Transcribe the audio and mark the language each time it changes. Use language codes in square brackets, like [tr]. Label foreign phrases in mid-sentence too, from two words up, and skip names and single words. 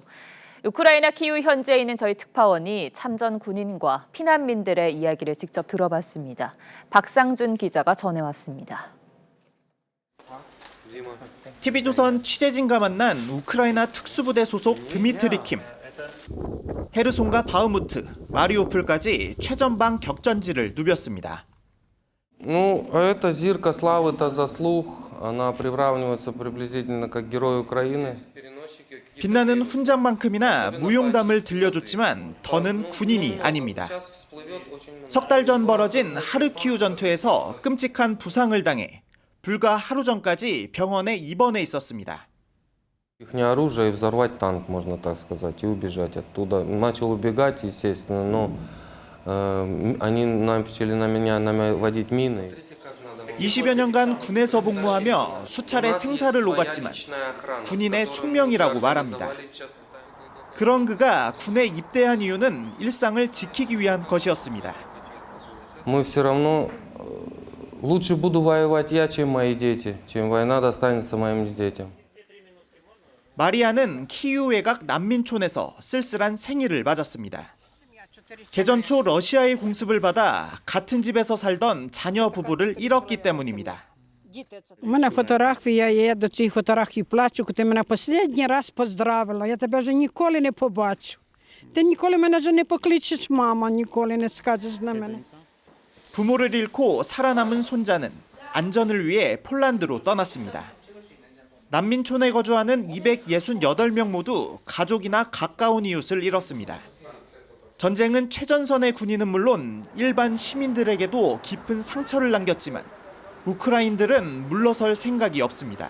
[ko] 우크라이나 키우 현지에 있는 저희 특파원이 참전 군인과 피난민들의 이야기를 직접 들어봤습니다. 박상준 기자가 전해왔습니다. TV조선 취재진과 만난 우크라이나 특수부대 소속 드미트리 킴. 헤르손과 바흐무트, 마리우폴까지 최전방 격전지를 누볐습니다. [ru] Это зирка славы, это заслуг. Она приравнивается приблизительно как герой Украины. [ko] 빛나는 훈장만큼이나 무용담을 들려줬지만 더는 군인이 아닙니다. 석 달 전 벌어진 하르키우 전투에서 끔찍한 부상을 당해 불과 하루 전까지 병원에 입원해 있었습니다. [ru] Ихнее оружие и взорвать танк, можно так сказать, и убежать оттуда. Начал убегать, естественно, но они начали на меня наводить мины. [ko] 20여 년간 군에서 복무하며 수차례 생사를 오갔지만 군인의 숙명이라고 말합니다. 그런 그가 군에 입대한 이유는 일상을 지키기 위한 것이었습니다. [ru] Мы все равно лучше буду воевать я, чем мои дети, чем война достанется моим детям. [ko] 마리아는 키우 외곽 난민촌에서 쓸쓸한 생일을 맞았습니다. 개전 초 러시아의 공습을 받아 같은 집에서 살던 자녀 부부를 잃었기 때문입니다. [uk] У мене фотографія, я до цієї фотографії плачу, коли ти мене останній раз поздравила. Я тебе вже ніколи не побачу. Ти ніколи мене вже не покличеш, мама, ніколи не скажеш на мене. [ko] 부모를 잃고 살아남은 손자는 안전을 위해 폴란드로 떠났습니다. 난민촌에 거주하는 268명 모두 가족이나 가까운 이웃을 잃었습니다. 전쟁은 최전선의 군인은 물론 일반 시민들에게도 깊은 상처를 남겼지만 우크라인들은 물러설 생각이 없습니다.